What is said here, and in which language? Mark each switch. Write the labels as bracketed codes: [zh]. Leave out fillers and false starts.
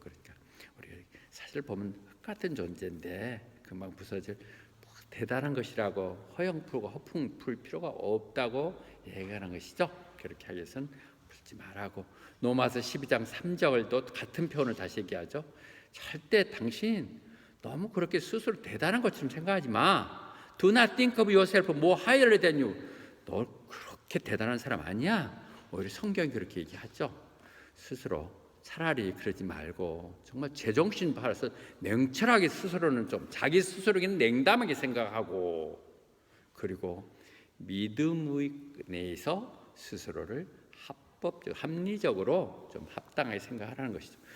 [ko] 그러니까 우리 사실 보면 흙 같은 존재인데 금방 부서질 대단한 것이라고 허영 풀고 허풍 풀 필요가 없다고 얘기하는 것이죠. 그렇게 하기 위해서는 풀지 말라고. 로마서 12장 3절도 같은 표현을 다시 얘기하죠. 절대 당신 너무 그렇게 스스로 대단한 것처럼 생각하지 마. [en] Do not think of yourself more highly than you. [ko] 너 그렇게 대단한 사람 아니야. 오히려 성경이 그렇게 얘기하죠. 스스로 차라리 그러지 말고 정말 제정신 바라서 냉철하게 스스로는 좀 자기 스스로에게는 냉담하게 생각하고 그리고 믿음의 내에서 스스로를 합리적으로 좀 합당하게 생각하라는 것이죠.